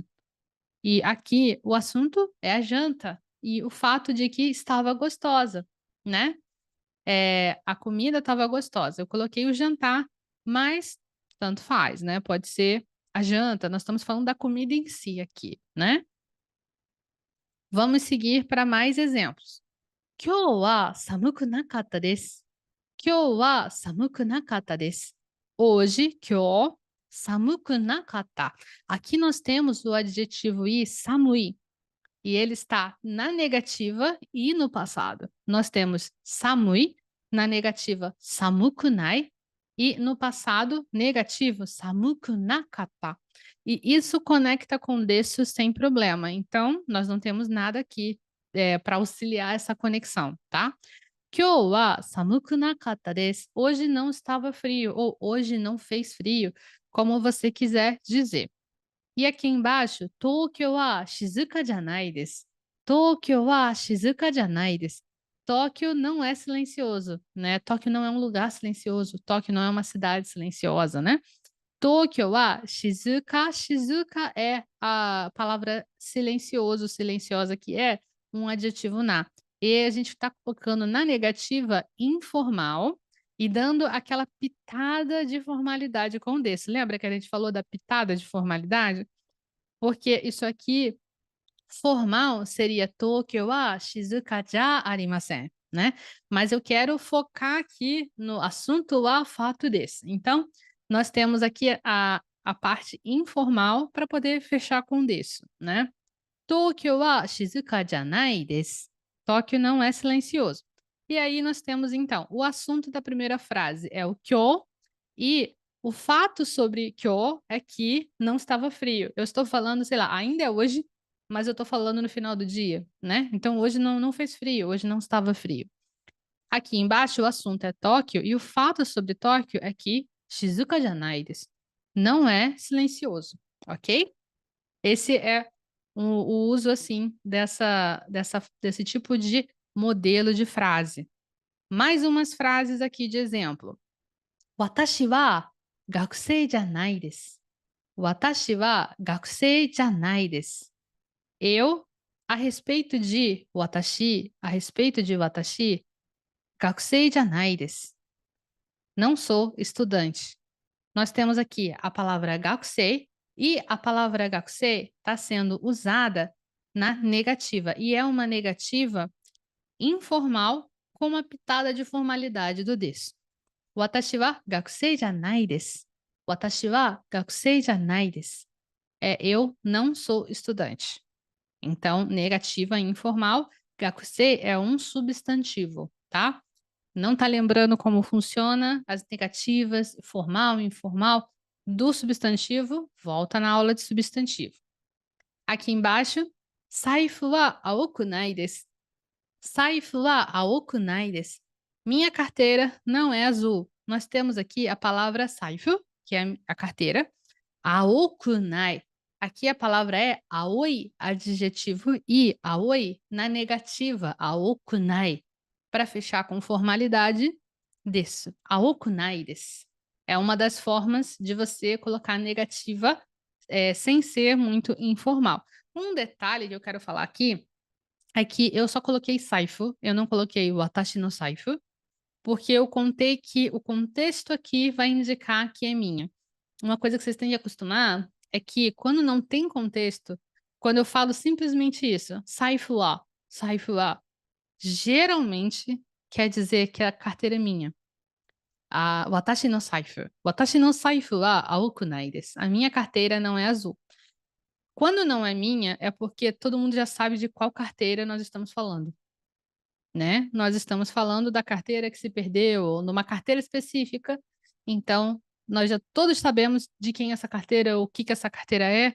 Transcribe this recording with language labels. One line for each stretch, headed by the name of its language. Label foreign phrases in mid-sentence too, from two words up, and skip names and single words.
Portuguese: E aqui o assunto é a janta e o fato de que estava gostosa, né? A comida estava gostosa. Eu coloquei o jantar, mas tanto faz, né? Pode ser a janta. Nós estamos falando da comida em si aqui, né? Vamos seguir para mais exemplos.
Japanese: 今日は寒くなかったです. 今日は寒くなかったです. Hoje, 今日, 寒くなかった.
Portuguese: Aqui nós temos o adjetivo i, samui, e ele está na negativa e no passado. Nós temos samui, na negativa samukunai, e no passado negativo samukunakata. E isso conecta com desu sem problema. Então, nós não temos nada aqui para auxiliar essa conexão, tá?
Japanese: 今日は寒くなかったです.
Portuguese: Hoje não estava frio, ou hoje não fez frio, como você quiser dizer. E aqui embaixo,
Japanese: 東京は静かじゃないです. 東京は静かじゃないです.
Portuguese: Tóquio não é silencioso, né? Tóquio não é um lugar silencioso. Tóquio não é uma cidade silenciosa, né?
Japanese: 東京は静か.
Portuguese: Shizuka é a palavra silencioso, silenciosa, que é um adjetivo na. E a gente está colocando na negativa informal e dando aquela pitada de formalidade com o desse. Lembra que a gente falou da pitada de formalidade? Porque isso aqui, formal, seria
Japanese: 東京は静かじゃありません,
Portuguese: né? Mas eu quero focar aqui no assunto wa fato desse. Então, nós temos aqui a parte informal para poder fechar com desse, né?
Japanese: 東京は静かじゃないです.
Portuguese: Tóquio não é silencioso. E aí nós temos, então, o assunto da primeira frase é o kyo e o fato sobre kyo é que não estava frio. Eu estou falando, sei lá, ainda é hoje, mas eu estou falando no final do dia, né? Então hoje não fez frio, hoje não estava frio. Aqui embaixo o assunto é Tóquio e o fato sobre Tóquio é que
Japanese: 静かじゃないです.
Portuguese: Não é silencioso, ok? Esse é o uso, assim, desse tipo de modelo de frase. Mais umas frases aqui de exemplo.
Japanese: 私は学生じゃないです. 私は学生じゃないです.
Portuguese: Eu, a respeito de watashi,
Japanese: 学生じゃないです.
Portuguese: Não sou estudante. Nós temos aqui a palavra gakusei e a palavra gakusei está sendo usada na negativa e é uma negativa informal com uma pitada de formalidade do desu.
Japanese: 私は学生じゃないです. 私は学生じゃないです.
Portuguese: Eu não sou estudante. Então, negativa informal, gakusei é um substantivo, tá? Não está lembrando como funciona as negativas, formal, informal, do substantivo, volta na aula de substantivo. Aqui embaixo,
Japanese: 財布は青くないです. 財布は青くないです.
Portuguese: Minha carteira não é azul. Nós temos aqui a palavra saifu, que é a carteira. Aokunai. Aqui a palavra é aoi, adjetivo, e aoi na negativa, aokunai. Para fechar com formalidade, desu.
Japanese: 青くないです.
Portuguese: É uma das formas de você colocar negativa sem ser muito informal. Um detalhe que eu quero falar aqui é que eu só coloquei saifu, eu não coloquei o
Japanese: 私の財布,
Portuguese: porque eu contei que o contexto aqui vai indicar que é minha. Uma coisa que vocês têm que acostumar é que quando não tem contexto, quando eu falo simplesmente isso,
Japanese: 財布は,
Portuguese: geralmente quer dizer que a carteira é minha.
Japanese: 私の財布は青くないです.
Portuguese: A minha carteira não é azul. Quando não é minha, é porque todo mundo já sabe de qual carteira nós estamos falando, né? Nós estamos falando da carteira que se perdeu, ou numa carteira específica. Então, nós já todos sabemos de quem é essa carteira, o que que essa carteira é.